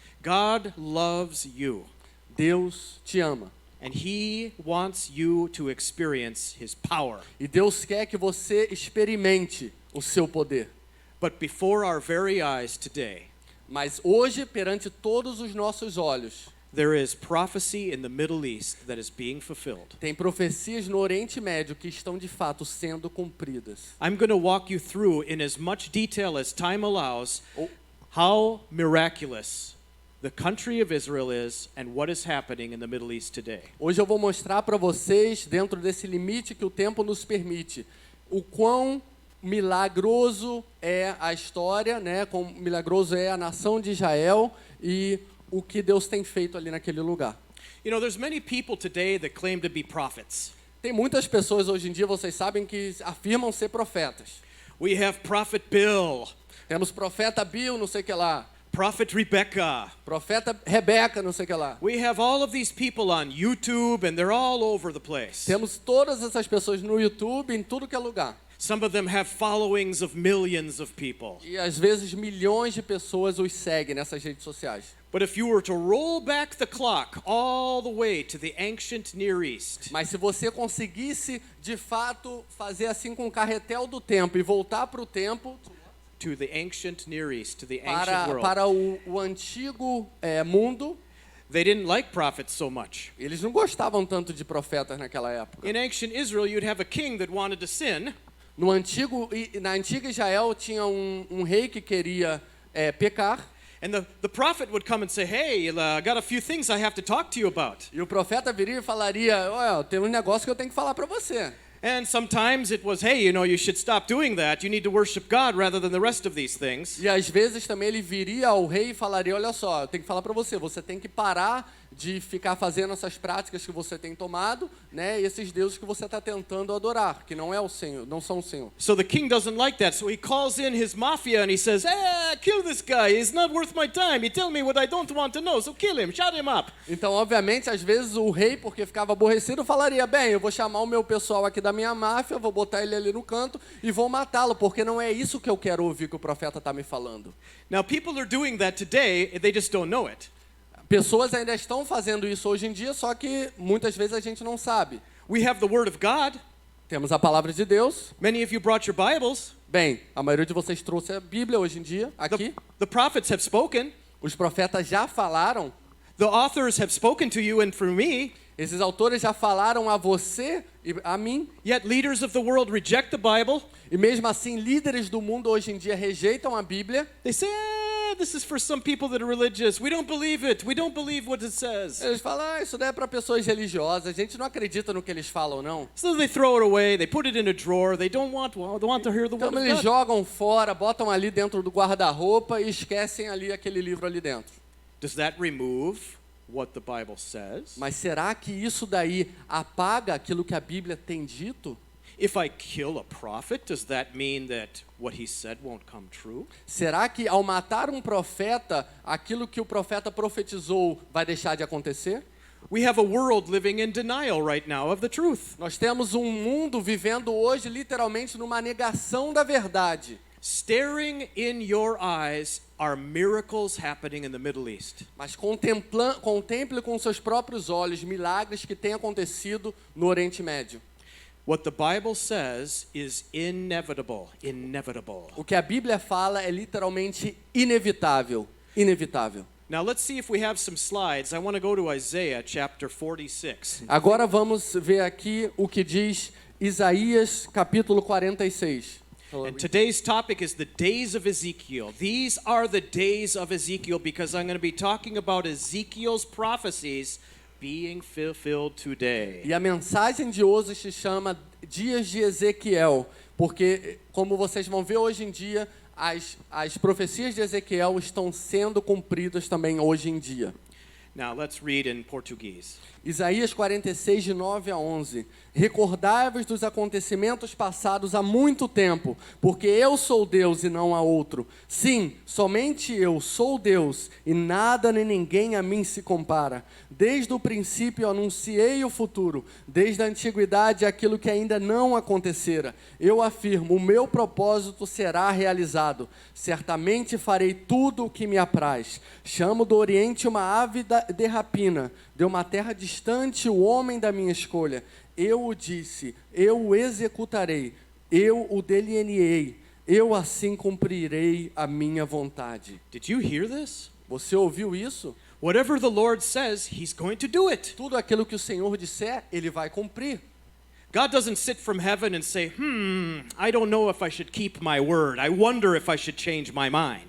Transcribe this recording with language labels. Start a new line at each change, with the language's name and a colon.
English: God loves you.
Portuguese: Deus te ama.
English: And He wants you to experience His power.
Portuguese: E Deus quer que você experimente o seu poder.
English: But before our very eyes today,
Portuguese: Mas hoje, perante todos os nossos olhos,
English: there is prophecy in the Middle East that is being fulfilled.
Portuguese: tem profecias no Oriente Médio que estão de fato sendo cumpridas.
English: I'm going to walk you through in as much detail as time allows Oh. how miraculous the country of Israel is and what is happening in the Middle East today.
Portuguese: Hoje eu vou mostrar para vocês, dentro desse limite que o tempo nos permite, o quão milagroso é a história, né? Quão milagroso é a nação de Israel e o que Deus tem feito ali naquele lugar.
English: You know, there's many people today that claim to be prophets.
Portuguese: Tem muitas pessoas hoje em dia, vocês sabem, que afirmam ser profetas.
English: We have Prophet Bill,
Portuguese: Temos profeta Bill, não sei o que lá.
English: Prophet Rebecca.
Portuguese: Profeta Rebeca, não sei o que lá.
English: We have all of these people on YouTube and they're all over the place.
Portuguese: Temos todas essas pessoas no YouTube, em tudo que é lugar.
English: Some of them have followings of millions of people.
Portuguese: E às vezes milhões de pessoas os seguem nessas redes sociais.
English: But if you were to roll back the clock all the way to the ancient Near East,
Portuguese: Mas se você conseguisse, de fato, fazer assim com o carretel do tempo e voltar para o tempo,
English: to the ancient Near East, to the ancient world,
Portuguese: para o antigo mundo,
English: they didn't like prophets so much.
Portuguese: eles não gostavam tanto de profetas naquela época.
English: In ancient Israel, you'd have a king that wanted to sin,
Portuguese: Na antiga Israel tinha um rei que queria pecar,
English: and the prophet would come and say, hey, I got a few things I have to talk to you about.
Portuguese: e o profeta viria e falaria: olha, tem um negócio que eu tenho que falar para você.
English: And sometimes it was, hey, you should stop doing that. You need to worship God rather than the rest of these things.
Portuguese: E às vezes também ele viria ao rei e falaria: olha só, eu tenho que falar para você, você tem que parar de ficar fazendo essas práticas que você tem tomado, né? E esses deuses que você está tentando adorar, que não é o Senhor, não são o Senhor.
English: So the king doesn't like that, so he calls in his mafia and he says, kill this guy. He's not worth my time. He tell me what I don't want to know, so kill him, shut him up.
Portuguese: Então, obviamente, às vezes o rei, porque ficava aborrecido, falaria: bem, eu vou chamar o meu pessoal aqui da minha máfia, vou botar ele ali no canto e vou matá-lo, porque não é isso que eu quero ouvir que o profeta está me falando.
English: Now people are doing that today, they just don't know it.
Portuguese: Pessoas ainda estão fazendo isso hoje em dia, só que muitas vezes a gente não sabe.
English: We have the word of God.
Portuguese: Temos a palavra de Deus.
English: Many of you brought your Bibles.
Portuguese: Bem, a maioria de vocês trouxe a Bíblia hoje em dia, aqui.
English: The prophets have spoken.
Portuguese: Os profetas já falaram.
English: The authors have spoken to you and through me.
Portuguese: Esses autores já falaram a você e a mim.
English: Yet leaders of the world reject the Bible.
Portuguese: E mesmo assim, líderes do mundo hoje em dia rejeitam a Bíblia.
English: They say, this is for some people that are religious. We don't believe it. We don't believe what it says.
Portuguese: Eles falam: isso daí é para pessoas religiosas. A gente não acredita no que eles falam, não.
English: So they throw it away. They put it in a drawer. They don't want to hear the
Portuguese: Então
English: word of
Portuguese: eles
English: God.
Portuguese: jogam fora, botam ali dentro do guarda-roupa e esquecem ali aquele livro ali dentro.
English: Does that remove what the Bible says?
Portuguese: Mas será que isso daí apaga aquilo que a Bíblia tem dito?
English: If I kill a prophet, does that mean that what he said won't come true?
Portuguese: Será que ao matar um profeta, aquilo que o profeta profetizou vai deixar de acontecer?
English: We have a world living in denial right now of the truth.
Portuguese: Nós temos um mundo vivendo hoje literalmente numa negação da verdade.
English: Staring in your eyes are miracles happening in the Middle East.
Portuguese: Mas contemple com seus próprios olhos milagres que têm acontecido no Oriente Médio.
English: What the Bible says is inevitable. Inevitable.
Portuguese: O que a Bíblia fala é literalmente inevitável. Inevitável.
English: Now let's see if we have some slides. I want to go to Isaiah chapter 46.
Portuguese: Agora vamos ver aqui o que diz Isaías capítulo 46.
English: And today's topic is the days of Ezekiel. These are the days of Ezekiel because I'm going to be talking about Ezekiel's prophecies being fulfilled today.
Portuguese: E a mensagem de hoje se chama Dias de Ezequiel, porque, como vocês vão ver hoje em dia, as profecias de Ezequiel estão sendo cumpridas também hoje em dia.
English: Now let's read in Portuguese.
Portuguese: Isaías 46, de 9 a 11. Recordai-vos dos acontecimentos passados há muito tempo, porque eu sou Deus e não há outro. Sim, somente eu sou Deus, e nada nem ninguém a mim se compara. Desde o princípio anunciei o futuro, desde a antiguidade aquilo que ainda não acontecera. Eu afirmo, o meu propósito será realizado. Certamente farei tudo o que me apraz. Chamo do Oriente uma ave de rapina, de uma terra distante o homem da minha escolha. Eu o disse, eu o executarei, eu o delineei, eu assim cumprirei a minha vontade.
English: Did you hear this?
Portuguese: Você ouviu isso?
English: Whatever the Lord says, he's going to do it.
Portuguese: Tudo aquilo que o Senhor disser, Ele vai cumprir.
English: God doesn't sit from heaven and say, I don't know if I should keep my word. I wonder if I should change my mind.